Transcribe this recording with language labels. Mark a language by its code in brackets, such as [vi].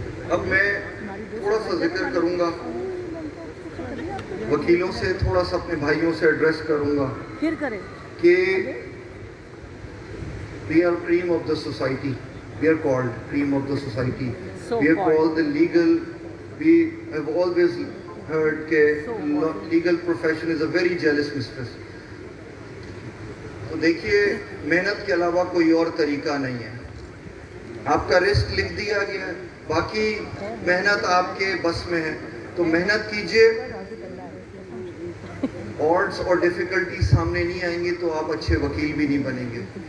[ur] اب میں تھوڑا سا ذکر کروں گا, وکیلوں سے تھوڑا سا اپنے بھائیوں سے ایڈریس کروں گا کہ [en] we are cream of the society. We are called cream of the society. We are called the legal. We have always heard that legal profession is a very jealous mistress. [ur] تو دیکھیے محنت کے علاوہ کوئی اور طریقہ نہیں ہے. آپ کا رسک لکھ دیا گیا ہے, باقی محنت آپ کے بس میں ہے. تو محنت کیجئے, آڈز اور ڈیفیکلٹی سامنے نہیں آئیں گی تو آپ اچھے وکیل بھی نہیں بنیں گے.